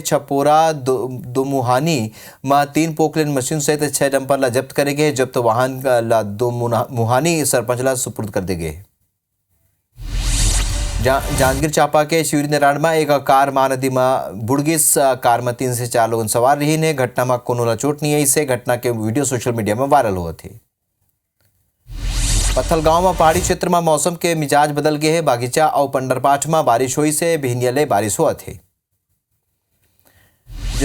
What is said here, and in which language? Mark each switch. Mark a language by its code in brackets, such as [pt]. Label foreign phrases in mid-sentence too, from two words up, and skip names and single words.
[hne] छपोरा दोमुहानी में 3 पोकलेन मशीन सहित 6 डंपर ला जब्त करे गए। जब्त वाहन ला दोमुहानी सरपंच ला सुपुर्द कर दे गए। जांजगीर चांपा के शिवरी नारायण में एक कार महानदी में बुड़गिस। कार में 3 से 4 लोग सवार रही ने। घटना में कोनो चोट नहीं आई से। घटना के वीडियो [en] social media [hne] में वायरल हुए थे। पत्थल गांव में पहाड़ी क्षेत्र में मौसम के मिजाज बदल गए हैं। बागीचा और पंडरपाठ में बारिश हुई से भिनियले बारिश हुआ थे।